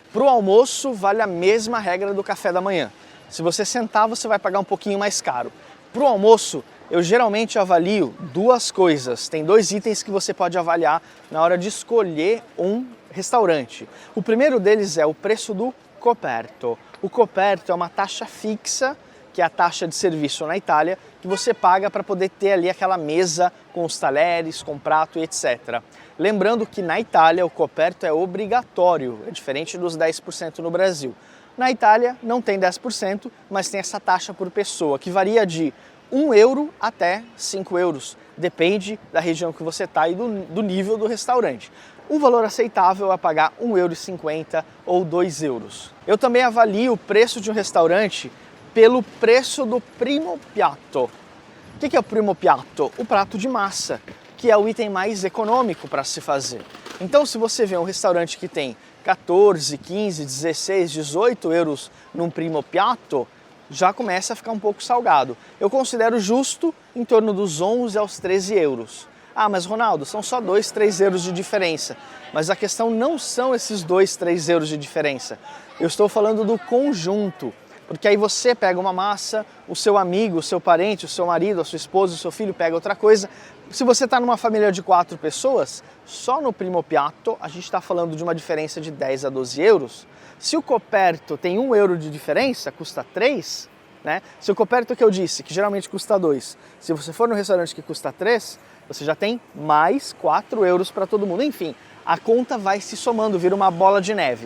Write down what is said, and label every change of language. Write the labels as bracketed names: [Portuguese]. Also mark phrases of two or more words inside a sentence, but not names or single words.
[Portuguese] Para o almoço vale a mesma regra do café da manhã. Se você sentar, você vai pagar um pouquinho mais caro. Para o almoço, eu geralmente avalio duas coisas. Tem dois itens que você pode avaliar na hora de escolher um restaurante. O primeiro deles é o preço do coperto. O coperto é uma taxa fixa, que é a taxa de serviço na Itália, que você paga para poder ter ali aquela mesa com os talheres, com prato e etc. Lembrando que na Itália o coperto é obrigatório, é diferente dos 10% no Brasil. Na Itália não tem 10%, mas tem essa taxa por pessoa, que varia de 1 euro até 5 euros. Depende da região que você está e do nível do restaurante. O valor aceitável é pagar 1,50 € ou 2 euros. Eu também avalio o preço de um restaurante pelo preço do [Italian] primo piatto. [Portuguese] O que é o [Italian] primo piatto? [Portuguese] O prato de massa, que é o item mais econômico para se fazer. Então, se você vê um restaurante que tem 14, 15, 16, 18 euros num [Italian] primo piatto, [Portuguese] já começa a ficar um pouco salgado. Eu considero justo em torno dos 11 aos 13 euros. Ah, mas Ronaldo, são só 2, 3 euros de diferença. Mas a questão não são esses 2, 3 euros de diferença. Eu estou falando do conjunto. Porque aí você pega uma massa, o seu amigo, o seu parente, o seu marido, a sua esposa, o seu filho pega outra coisa. Se você está numa família de 4 pessoas, só no [Italian] primo piatto [Portuguese] a gente está falando de uma diferença de 10 a 12 euros. Se o coperto tem 1 euro de diferença, custa 3, né? Se o coperto que eu disse, que geralmente custa 2, se você for no restaurante que custa 3, você já tem mais 4 euros para todo mundo. Enfim, a conta vai se somando, vira uma bola de neve.